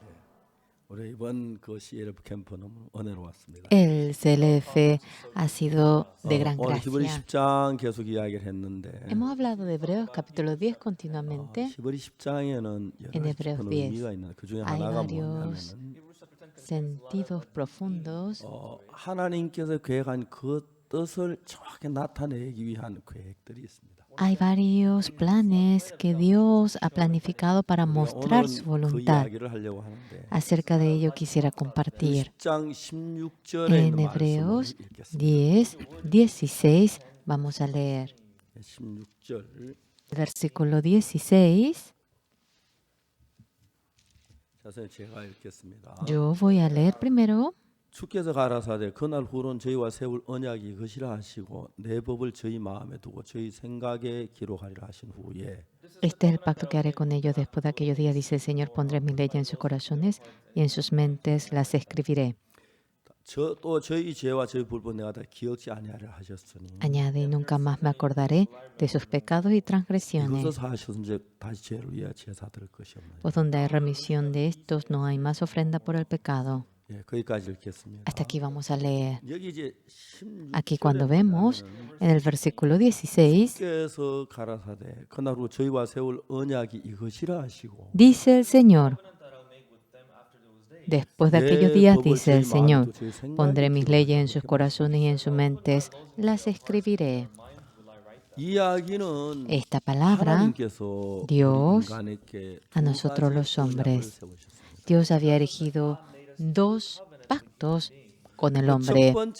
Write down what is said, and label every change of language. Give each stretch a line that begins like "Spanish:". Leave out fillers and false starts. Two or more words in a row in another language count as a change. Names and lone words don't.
Spanish: El CLF ha sido de gran gracia. Hemos hablado de Hebreos capítulo 10 continuamente. En Hebreos 10 hay varios sentidos profundos
Korean: 하나님께서 계획한 그 뜻을 정확히 나타내기 위한 계획들이 있습니다.
Spanish: Hay varios planes que Dios ha planificado para mostrar su voluntad. Acerca de ello quisiera compartir. En Hebreos 10, 16 vamos a leer. Versículo 16. Yo voy a leer primero.
Korean: 주께서 가라사대 그날 후론 저희와 세울 언약이 이것이라 하시고 내 법을 저희 마음에 두고 저희 생각에 기록하리라 하신 후에
Spanish: Este es el pacto que haré con ellos después de aquellos días, dice el Señor. Pondré mis leyes en sus corazones y en sus mentes las escribiré.
Korean: 또 저희 죄와 저희 불법 내가 다 기억지 아니하리라 하셨으니
Spanish: Añade, y nunca más me acordaré de sus pecados y transgresiones.
Korean: 이것을 하셨은즉 다시 죄를 위하여 제사 드릴 것이 없나요?
Spanish: Pues donde hay remisión de estos, no hay más ofrenda por el pecado.
Korean: 거기까지 읽겠습니다.
Spanish: Hasta aquí vamos a leer.
Korean: 여기 이제
Spanish: Aquí cuando vemos en el versículo 16,
Korean: 주께서 가라사대 그날 후 저희와 세울 언약이 이것이라 하시고
Spanish: dice el Señor, después de aquellos días, dice el Señor, pondré mis leyes en sus corazones y en sus mentes las escribiré. Esta palabra, Dios, a nosotros los hombres, Dios había erigido dos pactos con el hombre.